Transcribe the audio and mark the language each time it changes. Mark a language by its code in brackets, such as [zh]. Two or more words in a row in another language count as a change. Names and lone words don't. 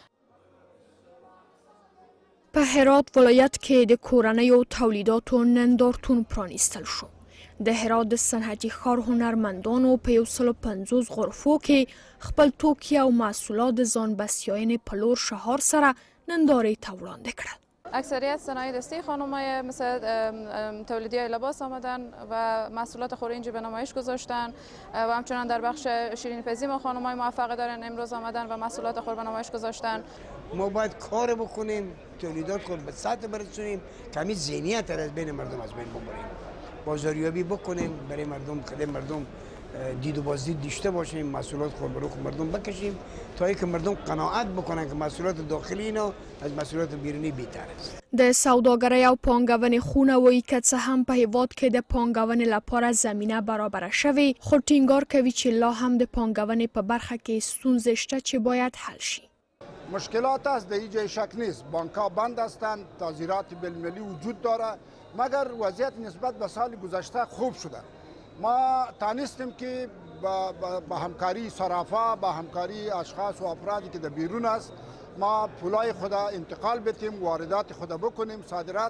[ps] په هرات ولایت کې د کورنیو تولیداتو نندارتون پرانیستل شو. د هرات د صنعتي ښار هنرمندانو په 150 غرفو کې خپل توکي او محصولات د ځان بسیاینې په لور شهار سره نندارې ته وړاندې کړل. [fa] اکثریت صنایع دستی خانم‌های مثل تولیدی لباس آمدن و محصولات خورنجی به نمایش گذاشتن و همچنان در بخش شیرینی‌پزی ما خانم‌های موفق دارن امروز آمدن و محصولات خور به نمایش گذاشتن. ما باید کار بکنیم، تولیدات خود به سطح برسونیم، کمی ذهنیت از بین مردم از بین ببریم، بازاریابی بکنیم، برای مردم خدمت مردم دید و بازدید داشته باشیم، محصولات خود به روی مردم بکشیم تا اینکه مردم قناعت بکنن که محصولات داخلی اینا از محصولات بیرونی بهتر است. [ps] د سوداګرۍ او پانګونې خونه وایي که څه هم په هیواد کې د پانګونې لپاره زمینه برابره شوې، خو ټینګار کوي چې لا هم د پانګونې په برخه کې ستونزې شته چې باید حل شي. [fa] مشکلات است، در اینجا شک نیست، بانک‌ها بند هستند، تعذیرات بین‌المللی وجود دارد، مگر وضعیت نسبت به سال گذشته خوب شده. ما تانستیم که با همکاری صرافا، با همکاری اشخاص و افرادی که در بیرون است، ما پولای خود انتقال بدیم، واردات خود بکنیم، صادرات.